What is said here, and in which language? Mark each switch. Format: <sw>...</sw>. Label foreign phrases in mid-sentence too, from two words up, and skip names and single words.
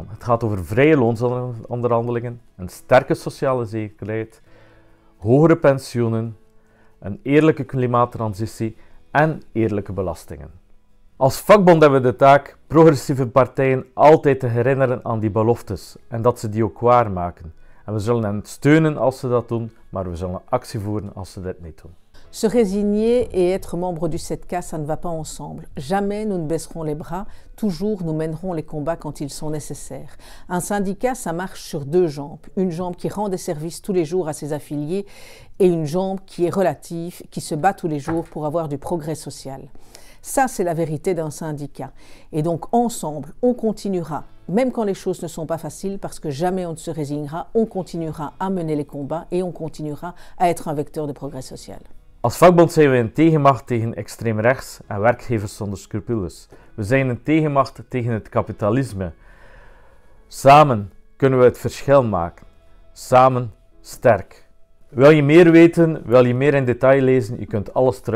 <nl>Het gaat over vrije loonsonderhandelingen, een sterke sociale zekerheid, hogere pensioenen, een eerlijke klimaattransitie en eerlijke belastingen. Als vakbond hebben we de taak progressieve partijen altijd te herinneren aan die beloftes en dat ze die ook waarmaken. En we zullen hen steunen als ze dat doen, maar we zullen actie voeren als ze dit niet doen.</nl> <fr>Se résigner et être membre du 7K, ça ne va pas ensemble. Jamais nous ne baisserons les bras, toujours nous mènerons les combats quand ils sont nécessaires. Un syndicat, ça marche sur deux jambes. Une jambe qui rend des services tous les jours à ses affiliés et une jambe qui est relative, qui se bat tous les jours pour avoir du progrès social. Ça, c'est la vérité d'un syndicat. Et donc, ensemble, on continuera, même quand les choses ne sont pas faciles, parce que jamais on ne se résignera, on continuera à mener les combats et on continuera à être un vecteur de progrès social.</fr> <nl>Als vakbond zijn we een tegenmacht tegen extreem rechts en werkgevers zonder scrupules. We zijn een tegenmacht tegen het kapitalisme. Samen kunnen we het verschil maken. Samen sterk. Wil je meer weten, wil je meer in detail lezen?</nl>